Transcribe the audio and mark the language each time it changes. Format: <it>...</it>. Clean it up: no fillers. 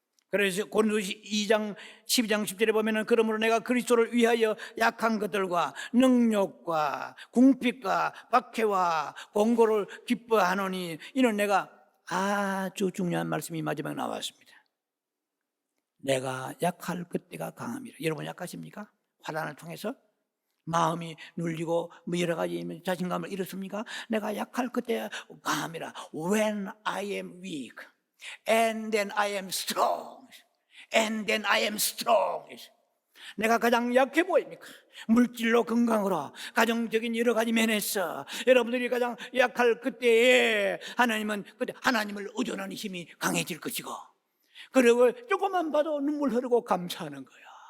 <ko>그래서 고린도서 2장 12장 10절에 보면은 그러므로 내가 그리스도를 위하여 약한 것들과 능력과 궁핍과 박해와 권고를 기뻐하노니, 이는 내가 아주 중요한 말씀이 마지막에 나왔습니다. 내가 약할 그때가 강함이라. 여러분 약하십니까? 환난을 통해서 마음이 눌리고 뭐 여러 가지 자신감을 잃었습니까? 내가 약할 그때 강함이라.</ko> <en>When I am weak and then I am strong and then I am strong.</en> <ko>내가 가장 약해 보입니까? 물질로 건강으로 가정적인 여러 가지 면에서 여러분들이 가장 약할 그때에 그때 하나님을 의존하는 힘이 강해질 것이고, 그리고 조금만 봐도 눈물 흐르고 감사하는 거야.</ko>